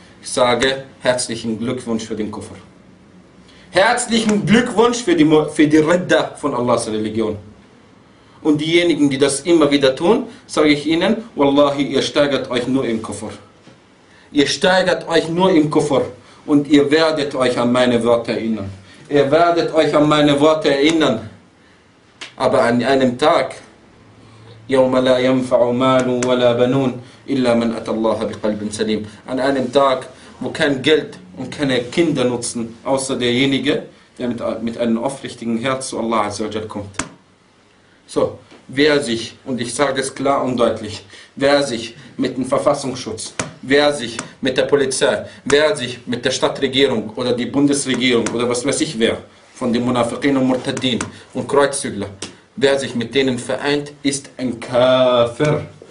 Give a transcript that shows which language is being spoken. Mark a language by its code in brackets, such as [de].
[de] Ich sage herzlichen Glückwunsch für den Kuffer. Herzlichen Glückwunsch für die Ridda von Allahs Religion. Und diejenigen, die das immer wieder tun, sage ich ihnen: Wallahi, ihr steigert euch nur im Kuffer. Ihr steigert euch nur im Kuffer, und ihr werdet euch an meine Worte erinnern. Ihr werdet euch an meine Worte erinnern. Aber an einem Tag: [ar] يَوْمَ لَا يَنْفَعُ مَالٌ وَلَا بَنُونَ إِلَّا مَنْ أَتَى اللَّهَ بِقَلْبٍ سَلِيمٍ. [de] An einem Tag, wo kein Geld und keine Kinder nutzen, außer derjenige, der mit einem aufrichtigen Herz zu Allah kommt. So, wer sich, und ich sage es klar und deutlich, wer sich mit dem Verfassungsschutz, wer sich mit der Polizei, wer sich mit der Stadtregierung oder die Bundesregierung oder was weiß ich wer, von den Munafiqin und Murtadin und Kreuzzügler, wer sich mit denen vereint, ist ein Kafir.